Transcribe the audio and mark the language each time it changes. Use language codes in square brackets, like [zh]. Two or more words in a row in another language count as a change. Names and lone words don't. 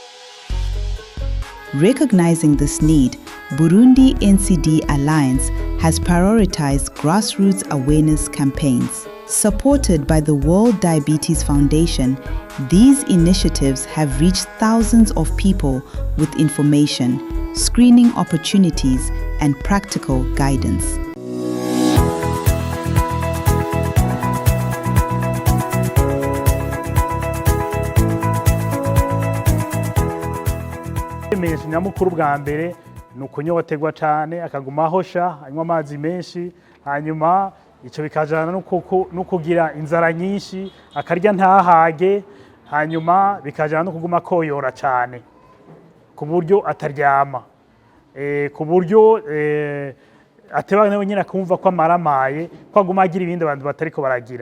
[en] Recognizing this need, Burundi NCD Alliance has prioritized grassroots awareness campaigns. Supported by the World Diabetes Foundation, these initiatives have reached thousands of people with information, screening opportunities, and practical guidance. [rn] Ikimenyetso nyamukuru bwa mbere ni ukunyotegwa cyane, akaguma ahosha, anywa amazi menshi, hanyuma icyo bikajana no kugira inzara nyinshi, akarya ntahage, hanyuma bikajana no kuguma koyora cyane ku buryo ataryama, ku buryo ateba nawe nyine akumva ko amaramaye, ko aguma agira ibindi abantu batariko baragira.